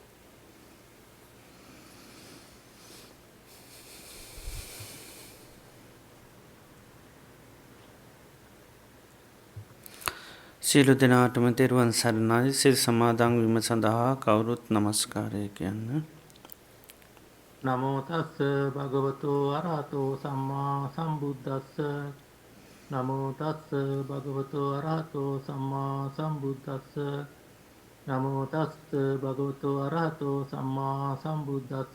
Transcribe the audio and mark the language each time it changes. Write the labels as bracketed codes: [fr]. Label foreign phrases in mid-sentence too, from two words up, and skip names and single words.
[si] සියලු දෙනාටම තෙරුවන් සරණයි. සිල් සමාදන් වීම සඳහා කවුරුත් නමස්කාරය කියන්න. [pi] නමෝ තස්ස භගවතෝ අරහතෝ සම්මා සම්බුද්දස්ස. නමෝ තස්ස භගවතෝ අරහතෝ සම්මා සම්බුද්දස්ස. නමෝ තස්ස භගවතෝ අරහතෝ සම්මා සම්බුද්දස්ස.